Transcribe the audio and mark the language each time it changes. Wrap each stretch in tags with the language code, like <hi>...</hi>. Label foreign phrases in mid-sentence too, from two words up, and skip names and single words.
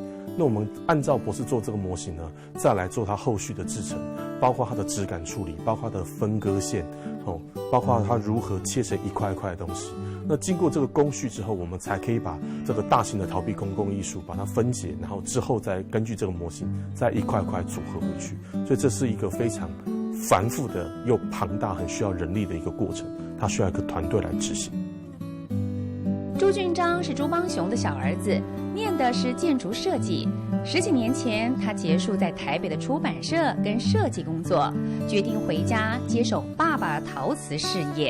<zh>那我們按照博士做這個模型呢，再來做它後續的製程，包括它的質感處理，包括它的分割線，包括它如何切成一塊一塊的東西。那經過這個工序之後，我們才可以把這個大型的陶壁公共藝術把它分解，然後之後再根據這個模型再一塊塊組合回去。所以這是一個非常繁複的又龐大、很需要人力的一個過程。它需要一个团队来执行。朱俊章是朱邦雄的小儿子，念的是建筑设计。10几年前，他结束在台北的出版社跟设计工作，决定回家接手爸爸的陶瓷事业。</zh>